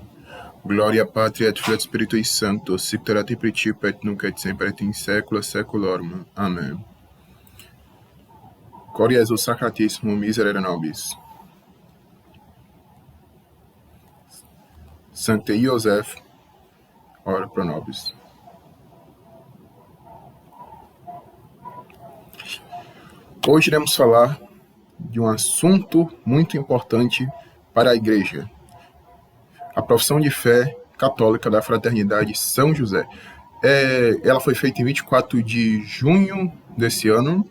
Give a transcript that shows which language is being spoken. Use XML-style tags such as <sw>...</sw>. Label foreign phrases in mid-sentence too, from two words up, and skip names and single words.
<la>Gloria Patria et Filii et Spiritui Sancto, sic erat in principio et nunc et semper et in saecula saeculorum. Amen. Cor Iesus Sacratissimum, miserere nobis. Sancte Iosef, ora pro nobis.</la> <pt>Hoje iremos falar de um assunto muito importante para a Igreja. A profissão de fé católica da Fraternidade São José. Ela foi feita em 24 de junho desse ano.</pt>